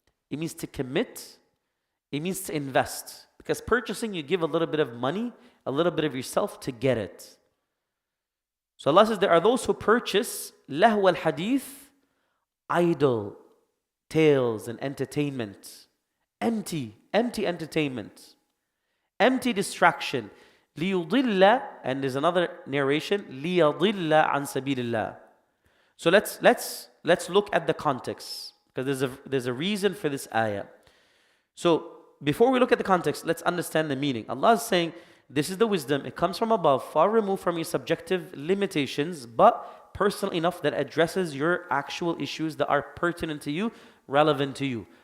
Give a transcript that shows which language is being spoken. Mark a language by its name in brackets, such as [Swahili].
[English] It means to commit. It means to invest. Because purchasing, you give a little bit of money, a little bit of yourself to get it. So Allah says there are those who purchase lahwa al-hadith, idle tales and entertainment. Empty entertainment. Empty distraction. [Arabic] لِيُضِلَّ, [English] and there's another narration, [Arabic] لِيَضِلَّ عَنْ سَبِيلِ اللَّهِ. [English] So let's look at the context, because there's a reason for this ayah. So before we look at the context, let's understand the meaning. Allah is saying, this is the wisdom, it comes from above, far removed from your subjective limitations, but personal enough that addresses your actual issues that are pertinent to you, relevant to you.